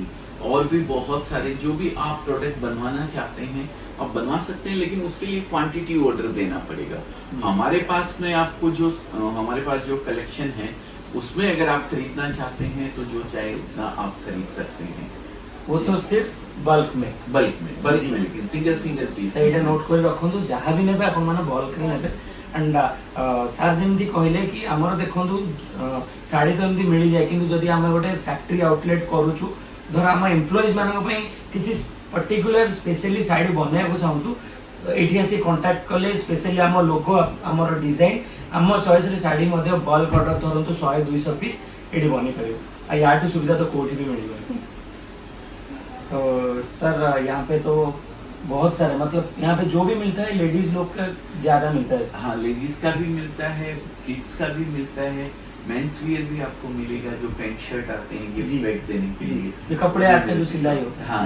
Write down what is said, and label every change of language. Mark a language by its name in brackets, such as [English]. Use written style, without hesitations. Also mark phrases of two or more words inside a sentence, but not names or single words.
[Hindi] और भी बहुत सारे जो भी आप प्रोडक्ट बनवाना चाहते हैं आप बनवा सकते हैं, लेकिन उसके लिए [English] quantity order [Hindi] देना पड़ेगा। हमारे पास में आपको जो हमारे पास जो कलेक्शन है उसमें अगर आप खरीदना चाहते हैं तो जो चाहे उतना आप खरीद सकते हैं। वो तो सिर्फ बल्क में बल्क में लेकिन [English] single piece [Odia] ସେଇଟା ନୋଟ୍ କରି ରଖନ୍ତୁ। ଯାହା ବି ନେବେ ଆପଣମାନେ ବଲ୍କରେ ନେବେ। [English] and sir [Odia] ଯେମିତି କହିଲେ କି ଆମର ଦେଖନ୍ତୁ ଶାଢ଼ୀ ତ ଏମିତି ମିଳିଯାଏ, କିନ୍ତୁ ଯଦି ଆମେ ଗୋଟେ [English] factory outlet [Odia] କରୁଛୁ, ଧର ଆମ ଏମ୍ପ୍ଲୟିଜ୍ ମାନଙ୍କ ପାଇଁ କିଛି [English] particular specially [Odia] ଶାଢ଼ୀ ବନେଇବାକୁ ଚାହୁଁଛୁ, ଏଇଠି ଆସି କଣ୍ଟାକ୍ଟ କଲେ ସ୍ପେଶାଲି ଆମ ଲୋଗୋ ଆମର ଡିଜାଇନ ଆମ ଚଏସ୍ରେ ଶାଢ଼ୀ ମଧ୍ୟ [English] bulk order [Odia] ଧରନ୍ତୁ 100-200 ପିସ୍ ଏଠି ବନେଇ ପାରିବୁ। ଆଉ ୟାଠୁ ସୁବିଧା ତ କୋଉଠି ବି ମିଳିବନି। [Hindi] तो सर यहाँ पे तो बहुत सारे मतलब यहाँ पे जो भी मिलता है लेडीज लोग का ज्यादा मिलता है। हाँ, लेडीज का भी मिलता है, किड्स का भी मिलता है, [English] men's wear [Hindi] भी आपको मिलेगा। जो [English] pant shirt [Hindi] आते हैं जी। [English] gift bag [Hindi] देने के जी, लिए, जो कपड़े आते हैं जो सिलाई होते हैं।